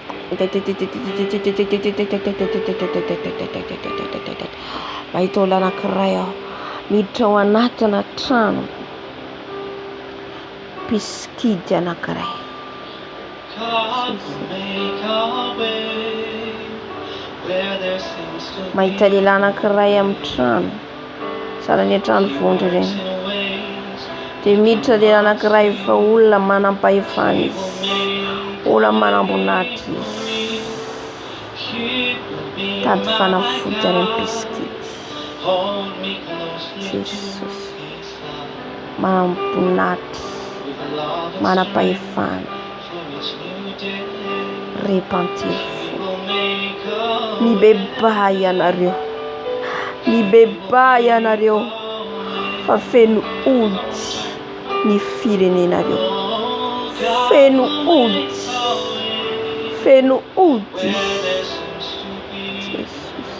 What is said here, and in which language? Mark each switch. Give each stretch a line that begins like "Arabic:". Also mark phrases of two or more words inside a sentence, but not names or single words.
Malagasy: mahita olona anankiray aho miditra ao anatina trano piskidy anankiray.
English: God will make a way where there seems to be
Malagasy: Mahita lehilahy anankiray amin'ny trano, sahala ny trano vondro ireny.
English: no ways.
Malagasy: Dia miditra lehilahy anankiray fa olona manam-pahefana izy, olona manam-boninahitra izy,
English: Keep me
Malagasy: tady fanafody any amin'ny piskidy.
English: hold me closely to Jesus, his side
Malagasy: manam-boninahitra,
English: with a love and
Malagasy: manam-pahefana,
English: for each new day.
Malagasy: repentir.
English: Will make a
Malagasy: Mibebay ianareo, mibebay ianareo fa feno ody ny firenenareo, feno ody, feno ody.
English: Jesus.